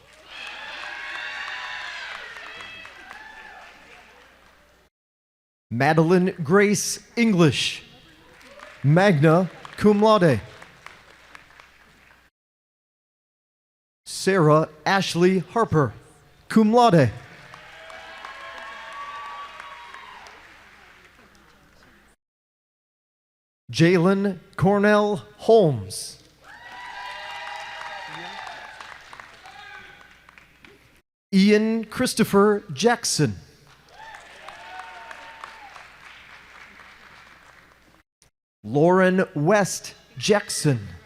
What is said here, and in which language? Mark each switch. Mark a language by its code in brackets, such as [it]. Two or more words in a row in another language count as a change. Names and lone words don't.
[en] Madeline Grace English, [la] magna cum laude. [en] Sarah Ashley Harper, [la] cum laude. [en] Jalen Cornell Holmes. Ian Christopher Jackson. Lauren West Jackson.